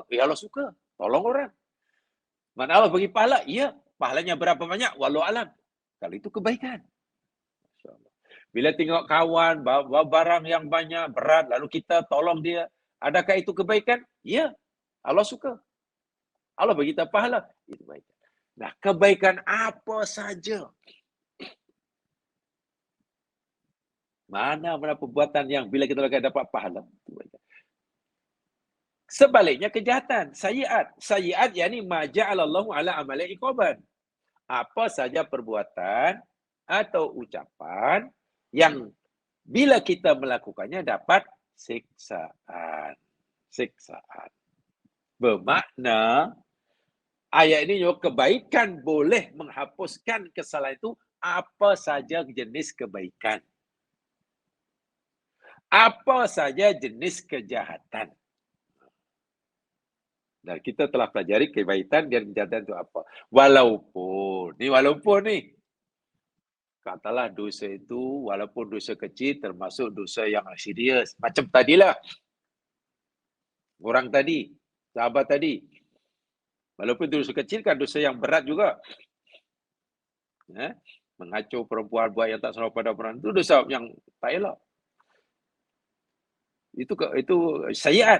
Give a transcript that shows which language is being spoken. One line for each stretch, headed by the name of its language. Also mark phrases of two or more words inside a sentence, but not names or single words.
Malay: Ya Allah suka, tolong orang. Mana Allah bagi pahala? Ya, pahalanya berapa banyak? Walau alam. Kalau itu kebaikan. Bila tengok kawan bawa barang yang banyak, berat, lalu kita tolong dia, adakah itu kebaikan? Ya, Allah suka. Allah bagi kita pahala. Itu kebaikan. Nah, kebaikan apa saja? Mana perbuatan yang bila kita lakukan dapat pahala? Sebaliknya kejahatan, sayiat.
Arabic: Sayiat yakni ma ja'alallahu ala amali iqaban.
Malay: Apa saja perbuatan atau ucapan yang bila kita melakukannya dapat siksaan. Siksaan. Bermakna ayat ini juga kebaikan boleh menghapuskan kesalahan itu apa saja jenis kebaikan. Apa saja jenis kejahatan. Dan kita telah pelajari kebaikan dan kejahatan itu apa. Walaupun nih, katalah dosa itu, walaupun dosa kecil termasuk dosa yang serius. Macam tadilah. Orang tadi, sahabat tadi. Walaupun dosa kecil kan dosa yang berat juga. Mengacau perempuan, buat yang tak senonoh pada perempuan, itu dosa yang tak elok. Itu sayiat.